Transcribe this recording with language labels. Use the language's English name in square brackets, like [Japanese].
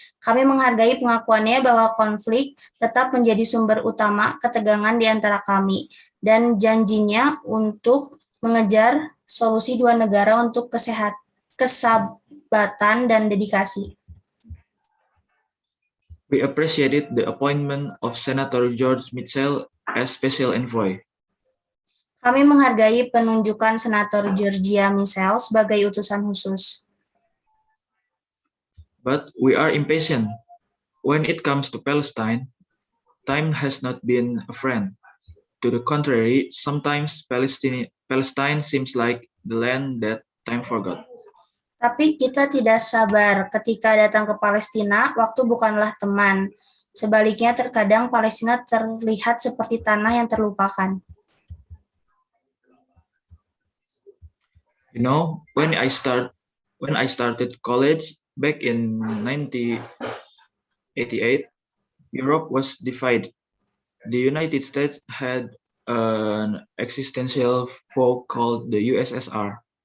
[Indonesian] Kami menghargai pengakuannya bahwa konflik tetap menjadi sumber utama ketegangan di antara kami, dan janjinya untuk mengejar solusi 2 negara untuk kesabaran keterlibatan dan dedikasi. [English] We appreciated the appointment of Senator George Mitchell as Special Envoy. [Indonesian] Kami menghargai penunjukan Senator Georgia Mitchell sebagai utusan khusus. [English] But we are impatient. When it comes to Palestine, time has not been a friend. To the contrary, sometimes Palestine seems like the land that time forgot. [Indonesian] Tapi kita tidak sabar ketika datang ke Palestina, waktu bukanlah teman. Sebaliknya terkadang Palestina terlihat seperti tanah yang terlupakan. [English] You know, when I started college back in 1988, Europe was divided. The United States had an existential foe called the USSR.